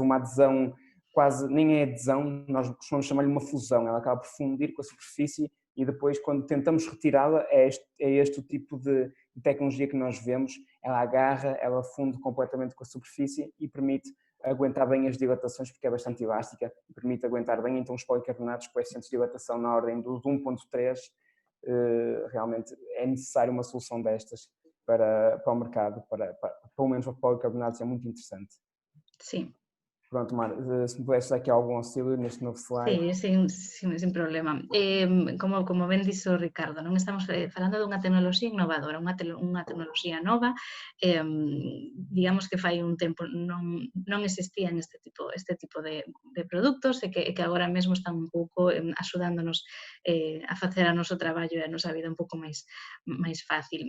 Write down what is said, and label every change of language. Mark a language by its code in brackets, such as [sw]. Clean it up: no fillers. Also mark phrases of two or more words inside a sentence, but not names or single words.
[pt] uma adesão, quase nem é adesão, nós costumamos chamar-lhe uma fusão, ela acaba por fundir com a superfície e depois quando tentamos retirá-la é este o tipo de tecnologia que nós vemos, ela agarra, ela funde completamente com a superfície e permite aguentar bem as dilatações, porque é bastante elástica e permite aguentar bem, então os policarbonatos com coeficientes de dilatação na ordem dos 1.3, realmente é necessário uma solução destas para o mercado, pelo menos para policarbonatos é muito interessante. Sim. Pronto, Mar, se me pudesse dar aqui algum auxílio neste novo slide. [es] Sí, sin problema. [gl] Como ben dixo Ricardo, non estamos falando dunha tecnoloxía innovadora, unha tecnoloxía nova, digamos que fai un tempo non existían este tipo de produtos e que agora mesmo están un pouco axudándonos a facer a noso traballo e a nosa vida un pouco máis fácil.